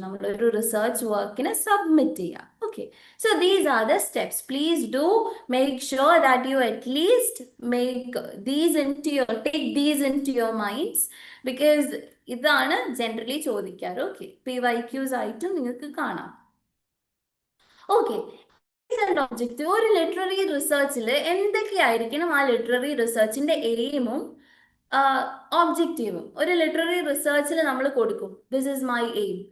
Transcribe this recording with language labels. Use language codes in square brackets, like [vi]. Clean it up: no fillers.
[ml] നമ്മളൊരു റിസർച്ച് വർക്കിനെ സബ്മിറ്റ് ചെയ്യുക. [en] Okay, so these are the steps. Please do make sure that you at least take these into your minds, because [ml] ഇതാണ് generally ചോദിക്കാറ്. Okay, PYQs ആയിട്ടും നിങ്ങൾക്ക് കാണാം. Okay, objective. ഒരു literary റിസർച്ചിൽ എന്തൊക്കെയായിരിക്കണം ആ literary റിസർച്ചിന്റെ എയിമും ഒബ്ജക്റ്റീവും ഒരു ലിറ്റററി റിസർച്ചിൽ നമ്മൾ കൊടുക്കും, [en] This is my aim.